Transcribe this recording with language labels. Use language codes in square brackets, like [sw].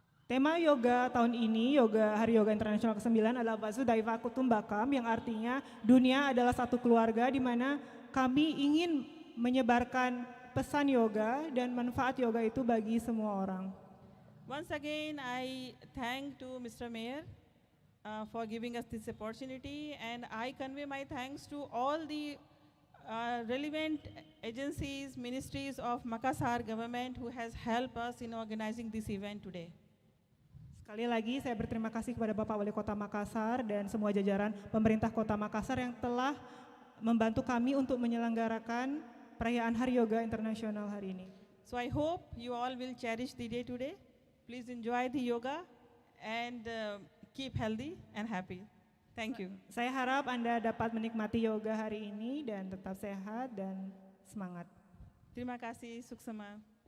[id] Tema yoga tahun ini, Hari Yoga Internasional ke-9 adalah Vasudhaiva Kutumbakam, yang artinya dunia adalah satu keluarga, di mana kami ingin menyebarkan pesan yoga dan manfaat yoga itu bagi semua orang. [en] Once again, I thank to Mr. Mayor for giving us this opportunity, and I convey my thanks to all the relevant agencies, ministries of Makassar government who has helped us in organizing this event today. [id] Sekali lagi saya berterima kasih kepada Bapak Wali Kota Makassar dan semua jajaran pemerintah Kota Makassar yang telah membantu kami untuk menyelenggarakan perayaan Hari Yoga Internasional hari ini. [en] So I hope you all will cherish the day today. Please enjoy the yoga and keep healthy and happy. Thank you. [id] Saya harap Anda dapat menikmati yoga hari ini dan tetap sehat dan semangat. Terima kasih, Suksema.